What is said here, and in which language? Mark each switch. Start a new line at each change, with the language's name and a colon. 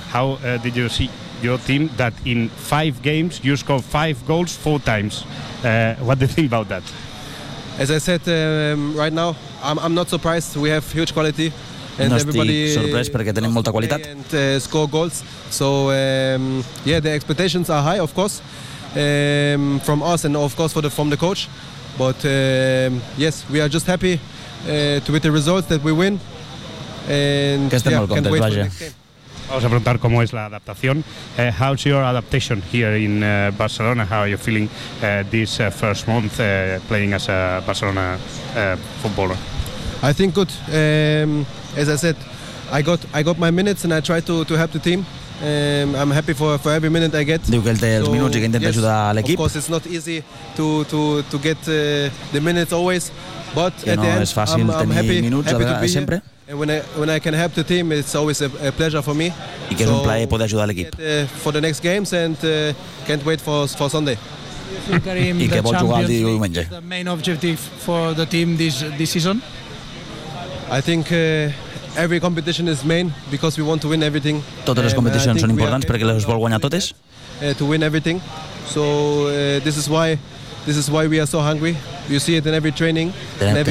English: How did you see your team that in 5 games you scored 5 goals 4 times? What do you think about that? As I said right now, I'm not surprised. We have huge quality.
Catalan: And no estic sorprès perquè tenim molta qualitat.
English: And score goals. So yeah, the expectations are high, of course, from us and of course from the coach. But yes, we are just happy to with the results that we win.
Catalan: And que estem molt contents, vaja.
Spanish: Vamos a preguntar cómo es la adaptación.
English: How's your adaptation here in Barcelona? How are you feeling this first month playing as a Barcelona footballer? I think good. As I said, I got my minutes and I try to help the team. I'm happy for every minute I get.
Catalan: Diu que ell té els minuts i que intenta ajudar l'equip.
English: Of course, it's not easy to get the minutes always, but at the end,
Catalan: no és fàcil tenir minuts sempre.
English: And when I can help the team, it's always a pleasure for me.
Catalan: I que és un plaer poder ajudar l'equip.
English: For the next games and can't wait for Sunday.
Catalan: I que vol jugar el diumenge.
English: The main objective for the team this season. I think every competition is main because we want to win everything.
Catalan: Totes les competicions són importants perquè les vol guanyar totes.
English: To win everything. So this is why we are so hungry. You see it in every training, in every